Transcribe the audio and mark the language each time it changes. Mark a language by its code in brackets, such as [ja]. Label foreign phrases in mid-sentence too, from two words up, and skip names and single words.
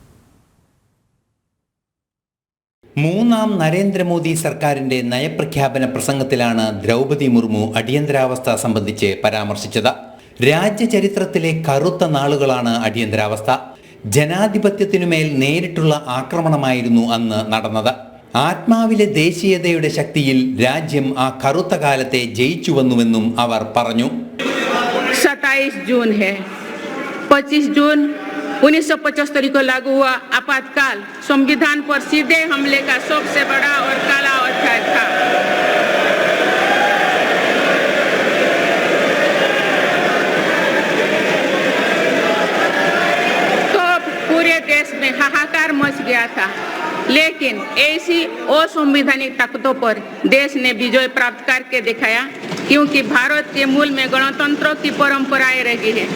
[ml] മൂന്നാം നരേന്ദ്രമോദി സർക്കാരിന്റെ നയപ്രഖ്യാപന പ്രസംഗത്തിലാണ് ദ്രൗപദി മുർമു അടിയന്തരാവസ്ഥ സംബന്ധിച്ച് പരാമർശിച്ചത്. രാജ്യചരിത്രത്തിലെ കറുത്ത നാളുകളാണ് അടിയന്തരാവസ്ഥ. ജനാധിപത്യത്തിനുമേൽ നേരിട്ടുള്ള ആക്രമണമായിരുന്നു അന്ന് നടന്നത്. ആത്മാവിലെ ദേശീയതയുടെ ശക്തിയിൽ രാജ്യം ആ കറുത്ത കാലത്തെ ജയിച്ചുവെന്നുവെന്നും അവർ പറഞ്ഞു. [hi] 27 जून है, 25 जून 1975 को लागू हुआ आपातकाल संविधान पर सीधे हमले का सबसे बड़ा और काला अध्याय था. तो पूरे देश में हाहाकार मच गया था, लेकिन ऐसी असंवैधानिक ताकतों पर देश ने विजय प्राप्त करके दिखाया, क्योंकि भारत के मूल में गणतंत्र की परंपराएं रही है.